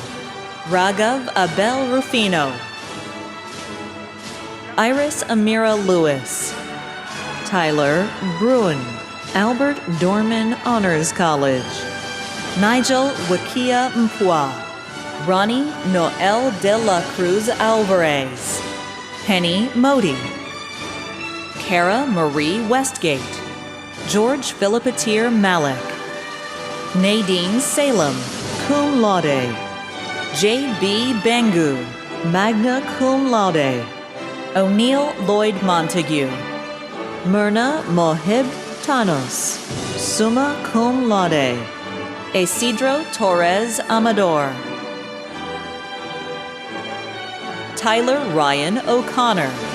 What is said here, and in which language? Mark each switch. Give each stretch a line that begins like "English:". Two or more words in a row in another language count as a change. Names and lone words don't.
English: Raghav Abel Rufino. Iris Amira Lewis. Tyler Bruin. Albert Dorman Honors College. Nigel Wakia Mpwa. Ronnie Noel de la Cruz Alvarez. Penny Modi. Kara Marie Westgate. George Philippetir Malik. Nadine Salem,
Latin: cum laude.
English: J.B. Bengu,
Latin: magna cum laude.
English: O'Neill Lloyd Montague. Myrna Mohib Tanos,
Latin: summa cum laude.
English: Isidro Torres Amador. Tyler Ryan O'Connor.